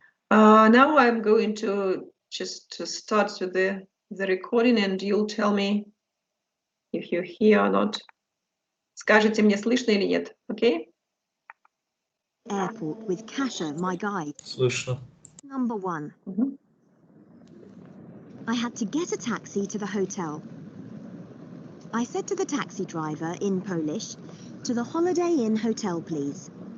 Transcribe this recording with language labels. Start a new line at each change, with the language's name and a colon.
English: Now I'm going to just start with the recording, and you'll tell me if you're here or not.
Russian: Скажите мне, слышно или нет, okay?
English: Airport with Kasha, my guide.
Russian: Слышно.
English: Number 1. I had to get a taxi to the hotel. I said to the taxi driver in Polish, to the Holiday Inn hotel, please.